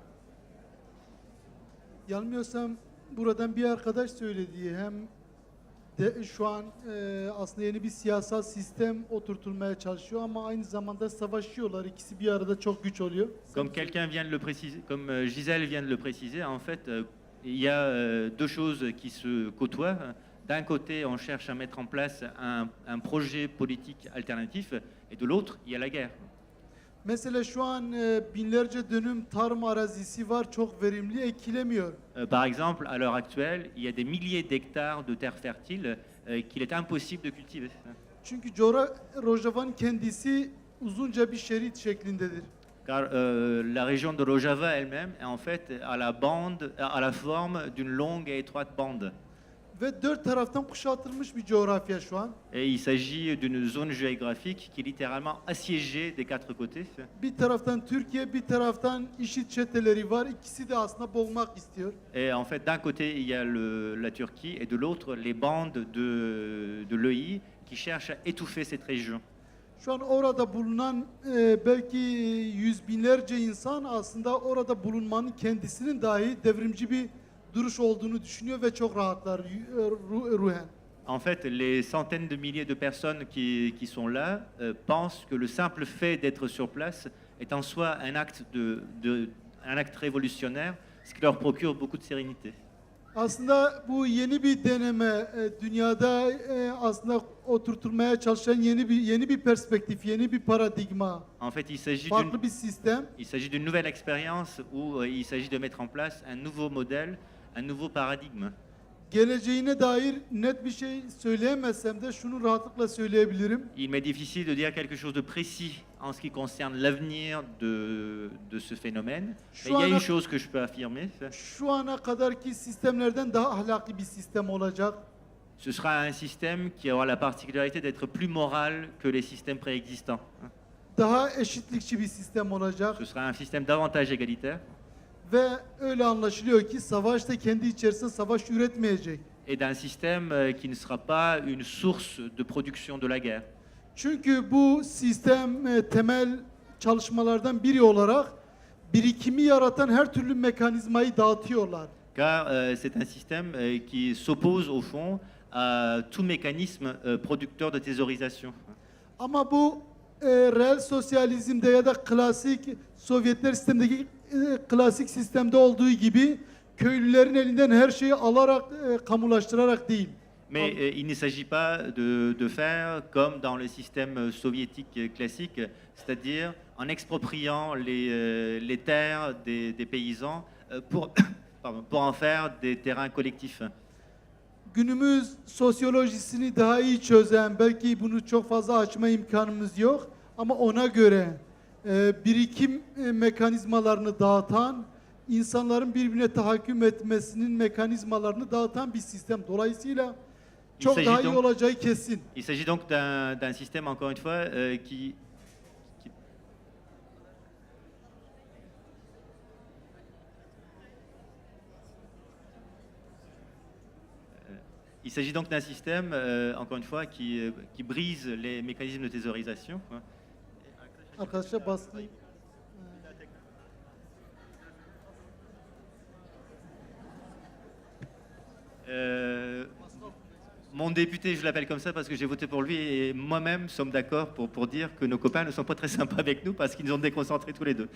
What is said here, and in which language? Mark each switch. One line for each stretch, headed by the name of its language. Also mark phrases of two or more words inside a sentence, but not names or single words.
Turkish: Yanılmıyorsam buradan bir arkadaş söylediği hem şu an aslında yeni bir siyasal sistem oturtulmaya çalışıyor ama aynı zamanda savaşıyorlar. İkisi bir arada çok güç oluyor.
French: Comme quelqu'un vient de le préciser, comme Gisèle vient de le préciser, en fait, il y a deux choses qui se côtoient. D'un côté, on cherche à mettre en place un projet politique alternatif, et de l'autre, il y a la guerre.
Turkish: Mesela şu an binlerce dönüm tarım arazisi var, çok verimli ekilemiyor.
French: Par exemple, à l'heure actuelle, il y a des milliers d'hectares de terres fertiles qu'il est impossible de cultiver.
Turkish: Çünkü Rojava'nın kendisi uzunca bir şerit şeklindedir.
French: Car la région de Rojava elle-même est en fait à la forme d'une longue et étroite bande.
Turkish: Ve dört taraftan kuşatılmış bir coğrafya şu an.
French: Et il s'agit d'une zone géographique qui est littéralement assiégée des quatre côtés.
Turkish: Bir taraftan Türkiye, bir taraftan IŞİD çeteleri var. İkisi de aslında boğmak istiyor.
French: Et en fait, d'un côté, il y a la Turquie et de l'autre, les bandes de l'EI qui cherchent à étouffer cette région.
Turkish: Şu an orada bulunan belki yüz binlerce insan aslında orada bulunmanın kendisinin dahi devrimci bir duruş olduğunu düşünüyor ve çok rahatlar ruhen.
French: En fait, les centaines de milliers de personnes qui sont là pensent que le simple fait d'être sur place est en soi un acte révolutionnaire, ce qui leur procure beaucoup de sérénité.
Turkish: Aslında bu yeni bir deneme, dünyada aslında oturtulmaya çalışan yeni bir perspektif, yeni bir paradigma,
French: En fait,
Turkish: farklı bir sistem.
French: il s'agit d'une nouvelle expérience où il s'agit de mettre en place un nouveau modèle, un nouveau paradigme.
Turkish: Geleceğine dair net bir şey söyleyemezsem de şunu rahatlıkla söyleyebilirim.
French: Il m'est difficile de dire quelque chose de précis en ce qui concerne l'avenir de ce phénomène. Mais il y a une chose que je peux affirmer.
Turkish: Şu ana kadarki sistemlerden daha ahlaklı bir sistem olacak.
French: Ce sera un système qui aura la particularité d'être plus moral que les systèmes préexistants.
Turkish: Daha eşitlikçi bir sistem olacak.
French: Ce sera un système davantage égalitaire.
Turkish: Ve öyle anlaşılıyor ki savaş da kendi içerisinde savaş üretmeyecek.
French: Et d'un système qui ne sera pas une source de production de la guerre.
Turkish: Çünkü bu sistem temel çalışmalardan biri olarak birikimi yaratan her türlü mekanizmayı dağıtıyorlar.
French: Car c'est un système qui s'oppose au fond à tout mécanisme producteur de thésaurisation.
Turkish: Ama bu reel sosyalizmde ya da klasik Sovyetler sistemindeki klasik sistemde olduğu gibi köylülerin elinden her şeyi alarak kamulaştırarak değil.
French: Mais il ne s'agit pas de faire comme dans le système soviétique classique, c'est-à-dire en expropriant les terres des paysans pour en faire des terrains collectifs.
Turkish: Günümüz sosyolojisini daha iyi çözen, belki bunu çok fazla açma imkanımız yok ama ona göre birikim mekanizmalarını dağıtan, insanların birbirine tahakküm etmesinin mekanizmalarını dağıtan bir sistem. Dolayısıyla çok daha iyi olacağı kesin.
French: Il s'agit donc d'un système, encore une fois, qui Il s'agit donc d'un système, encore une fois, qui brise les mécanismes de thésaurisation.
Turkish: Arkadaşlar baskı.
French: Mon député, je l'appelle comme ça parce que j'ai voté pour lui et moi-même sommes d'accord pour dire que nos copains ne sont pas très sympas avec nous parce qu'ils nous ont déconcentrés tous les deux.